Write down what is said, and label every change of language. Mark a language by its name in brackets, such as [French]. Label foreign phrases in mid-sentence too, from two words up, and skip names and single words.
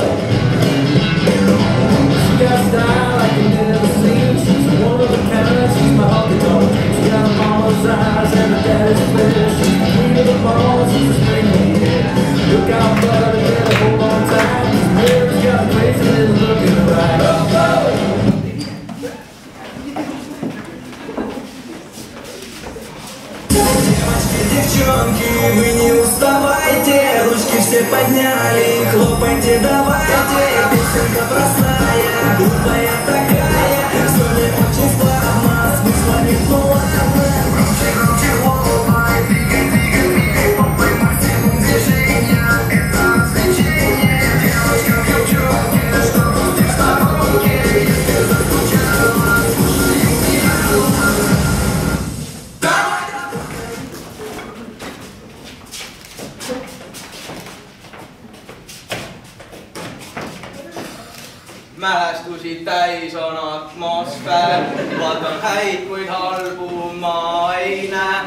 [English] She got style like you never seen. She's one of a kind, she's my honky tonk. She got a mama's eyes and a daddy's flesh. She's the queen of the ball, she's a string head. Look out, brother, better hold on tight. This baby's got a crazy little look in her eye. Go, go! [Russian] Девчонки, вы не уставайте, ручки все подняли, хлопайте давайте. Песенка простая, глупая такая, все не очень славно, смысла не плавно. Громче, громче, ломай, двигай, двигай, двигай, по максимум движения, это развлечение. Девочка в девчонке, что крутишь на руке, если заскучала, слушай меня. [Estonian] Mälestusi täis on atmosfäär, vaatan häid, kuid halbu ma ei näe.